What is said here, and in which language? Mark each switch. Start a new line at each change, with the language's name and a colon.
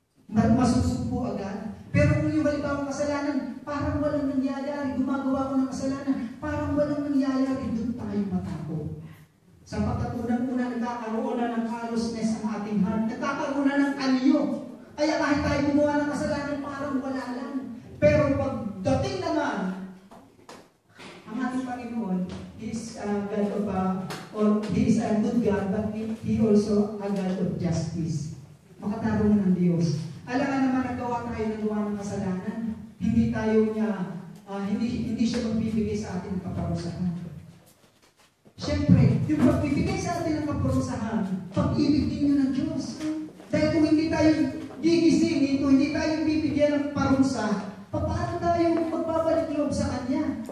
Filipino: Masusugpo agad. Pero kung yung halimbawa kasalanan, parang walang nangyayari, gumagawa ko ng kasalanan, parang walang nangyayari, doon tayo matakot. Sapagkat unang-una nagkakaroon na ng callousness ang ating heart, nagkakaroon na ng anyo. Kaya kahit tayo gumawa ng kasalanan, parang wala lang. Pero pagdating naman, ang ating Panginoon,
English: He is a God of, He is a good God, but He also a God of justice.
Filipino: Makatarungan ng Diyos. Alam naman nagawa tayo ng gawa ng kasalanan. Hindi tayo niya, hindi siya magbibigay sa atin ng kaparusahan. Siyempre, yung magbibigay sa atin ng kaparusahan, pag-ibig din yun ng Diyos. Dahil kung hindi tayo gigisingin, kung hindi tayo bibigyan ng parusa, paano tayo magbabalik loob sa Kanya?